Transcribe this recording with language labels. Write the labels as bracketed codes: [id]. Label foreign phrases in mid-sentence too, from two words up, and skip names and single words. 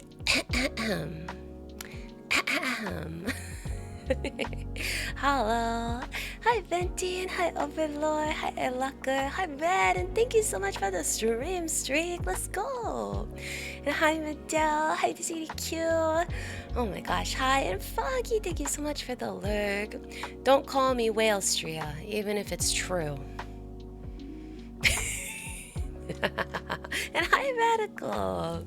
[en] Ahem. Ahem. Hello. Hi Venti and hi Overlord. Hi Elaka. Hi Red. And thank you so much for the stream streak. Let's go. And hi Medell. Hi CDQ. Oh my gosh. Hi. And Foggy. Thank you so much for the lurk. Don't call me Astria, even if it's true. And hi Radical.